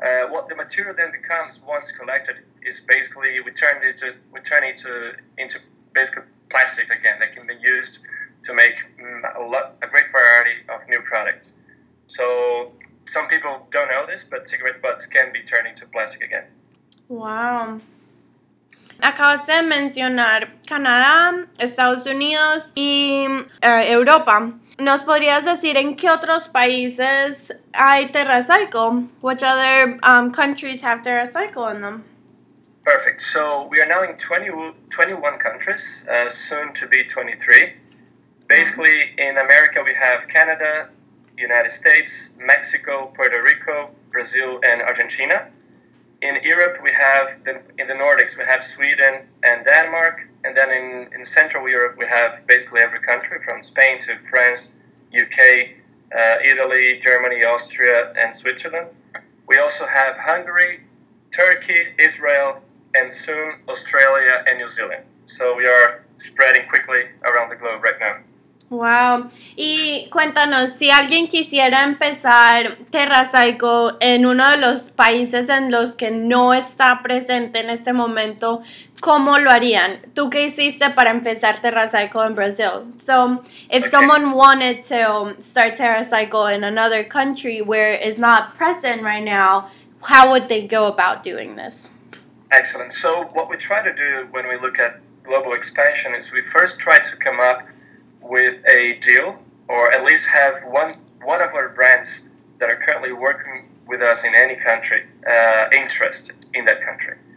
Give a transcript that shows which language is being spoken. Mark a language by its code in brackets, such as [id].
[en] What the material then becomes once collected is basically we turn it into basically plastic again that can be used to make a great variety of new products. So some people don't know this, but cigarette butts can be turned into plastic again. Wow. [es] Acabas de mencionar Canadá, Estados Unidos y Europa. ¿Nos podrías decir en qué otros países hay TerraCycle? [en] Which other countries have TerraCycle in them? Perfect. So we are now in 21 countries, soon to be 23. Basically, in America, we have Canada, United States, Mexico, Puerto Rico, Brazil, and Argentina. In Europe, we have, in the Nordics, we have Sweden and Denmark. And then in Central Europe, we have basically every country from Spain to France, UK, Italy, Germany, Austria, and Switzerland. We also have Hungary, Turkey, Israel, and soon Australia and New Zealand. So we are spreading quickly around the globe right now. Wow. [es] Y cuéntanos, si alguien quisiera empezar TerraCycle en uno de los países en los que no está presente en este momento, ¿cómo lo harían? ¿Tú qué hiciste para empezar TerraCycle en Brazil? [en] So, if someone wanted to start TerraCycle in another country where it's not present right now, how would they go about doing this? Excellent. So, what we try to do when we look at global expansion is we first try to come up with a deal, or at least have one of our brands that are currently working with us in any country interest in that country.